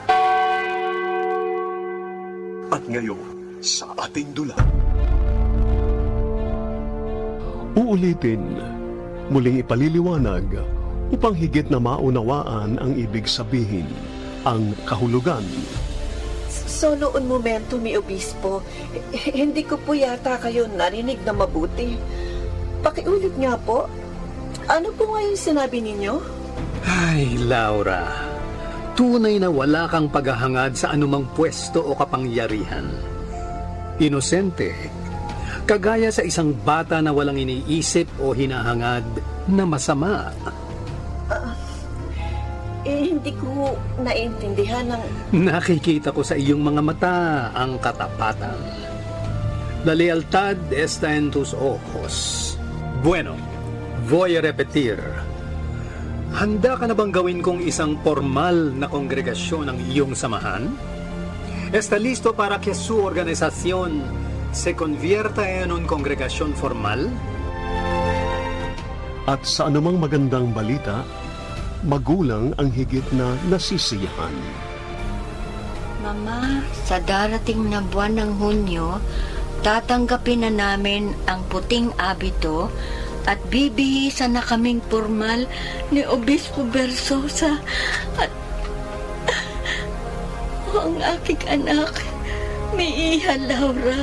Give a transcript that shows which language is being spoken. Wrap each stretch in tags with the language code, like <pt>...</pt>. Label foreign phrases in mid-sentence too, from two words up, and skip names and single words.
<tl>At ngayon, sa ating dula. Uulitin, muling ipaliliwanag upang higit na maunawaan ang ibig sabihin, ang kahulugan.</tl> <es>Solo un momento, mi obispo.</es> <tl>Hindi ko po yata kayo narinig na mabuti. Pakiulit nga po. Ano po nga yung sinabi ninyo? Ay, Laura. Tunay na wala kang paghahangad sa anumang pwesto o kapangyarihan. Inosente. Kagaya sa isang bata na walang iniisip o hinahangad na masama. Hindi ko naintindihan ang... Nakikita ko sa iyong mga mata ang katapatan.</tl> <es>La lealtad está en tus ojos. Bueno, voy a repetir.</es> <tl>Handa ka na bang gawin kong isang formal na kongregasyon ng iyong samahan?</tl> <es>¿Está listo para que su organización se convierta en un congregación formal?</es> <tl>At sa anumang magandang balita, magulang ang higit na nasisiyahan. Mama, sa darating na buwan ng Hunyo, tatanggapin na namin ang puting abito at bibihisan na kaming formal ni Obispo Versosa at ang aking anak, may iha Laura.</tl>